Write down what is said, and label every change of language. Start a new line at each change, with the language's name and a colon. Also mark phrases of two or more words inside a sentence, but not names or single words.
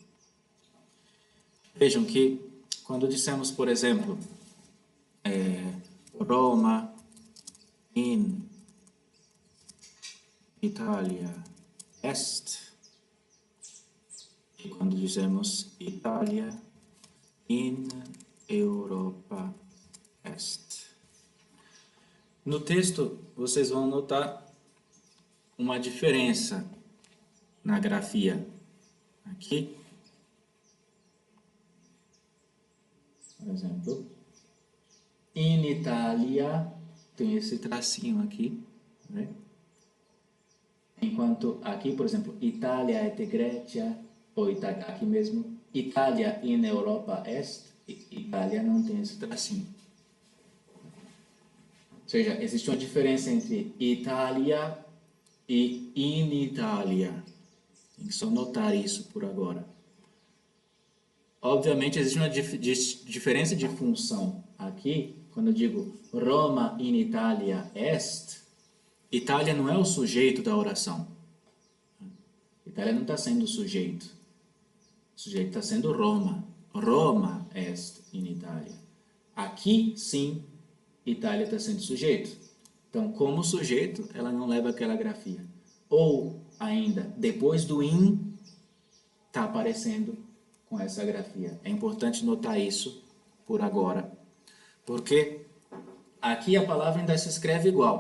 Portuguese: Vejam que quando dissemos, por exemplo,
Latin: Roma in Italia est,
Portuguese: e quando dizemos
Latin: Itália in Europa est.
Portuguese: No texto, vocês vão notar uma diferença na grafia. Aqui, por exemplo,
Latin: in Italia
Portuguese: tem esse tracinho aqui, né? Enquanto aqui, por exemplo,
Latin: Itália et Grecia,
Portuguese: ou aqui mesmo,
Latin: Itália in Europa est,
Portuguese: Itália não tem esse tracinho. Ou seja, existe uma diferença entre Itália e
Latin: in Itália.
Portuguese: Tem que só notar isso por agora. Obviamente, existe uma diferença de função aqui. Quando eu digo
Latin: Roma in Italia est,
Portuguese: Itália não é o sujeito da oração. Itália não está sendo o sujeito. O sujeito está sendo Roma.
Latin: Roma est in Italia.
Portuguese: Aqui, sim, Itália está sendo sujeito. Então, como sujeito, ela não leva aquela grafia. Ou, ainda, depois do in, está aparecendo com essa grafia. É importante notar isso por agora. Porque aqui a palavra ainda se escreve igual.